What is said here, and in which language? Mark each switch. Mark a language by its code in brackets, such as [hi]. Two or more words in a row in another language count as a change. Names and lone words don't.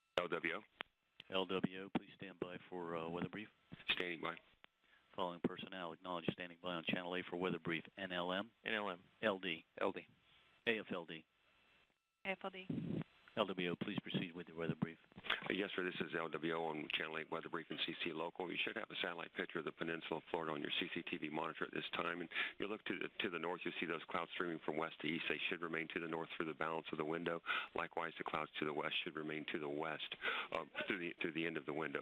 [en] LWO. LWO, please stand by for weather brief. Standing by. Following personnel acknowledge standing by on Channel A for weather brief. NLM. NLM. LD. LD. AFLD. AFLD. LWO, please proceed with your weather brief. Yes, sir. This is LWO on Channel 8 Weather Brief and CC Local. You should have a satellite picture of the peninsula of Florida on your CCTV monitor at this time. And you look to the north, you see those clouds streaming from west to east. They should remain to the north through the balance of the window. Likewise, the clouds to the west should remain to the west through the end of the window.